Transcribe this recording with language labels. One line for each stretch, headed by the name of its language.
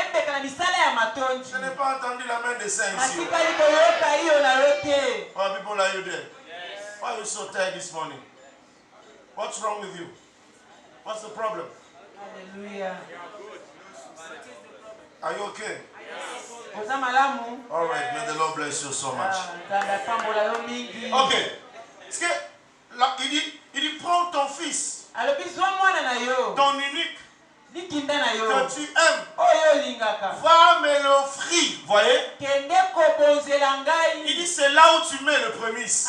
French: Je n'ai pas entendu la main des saints ici.
English: Oh, people, are you there? Why are you so tired this morning? What's wrong with you? What's the problem? Hallelujah. Are you okay? Yes. All right, may the Lord bless you so much. Okay.
French: Parce que là, il dit prends ton fils, ton unique, que tu aimes, va me l'offrir. Voyez? Il dit c'est là où tu mets le prémisse.